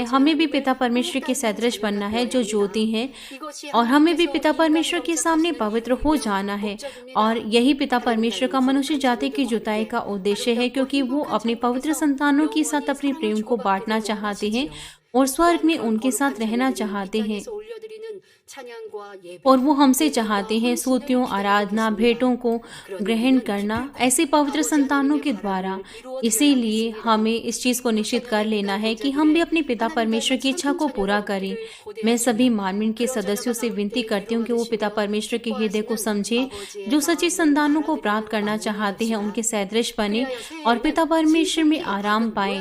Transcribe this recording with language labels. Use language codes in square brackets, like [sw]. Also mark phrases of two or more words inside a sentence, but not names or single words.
[hi] हमें भी पिता परमेश्वर के सदृश बनना है जो ज्योति हैं, और हमें भी पिता परमेश्वर के सामने पवित्र हो जाना है। और यही पिता परमेश्वर का मनुष्य जाति की जुताई का उद्देश्य है, क्योंकि वो अपने पवित्र संतानों के साथ अपने प्रेम को बांटना चाहते हैं और स्वर्ग में उनके साथ रहना चाहते हैं। [ko] 올려드리는 찬양과 예배 [hi] और वो हमसे चाहते हैं स्तुतियों, आराधना, भेंटों को ग्रहण करना ऐसे पवित्र संतानों के द्वारा। इसीलिए हमें इस चीज को निश्चित कर लेना है कि हम भी अपने पिता परमेश्वर की इच्छा को पूरा करें। मैं सभी मानवीन के सदस्यों से विनती करती हूँ कि वो पिता परमेश्वर के हृदय को समझे, जो सच्ची संतानों को प्राप्त करना चाहते हैं उनके सदृश बने और पिता परमेश्वर में आराम पाए।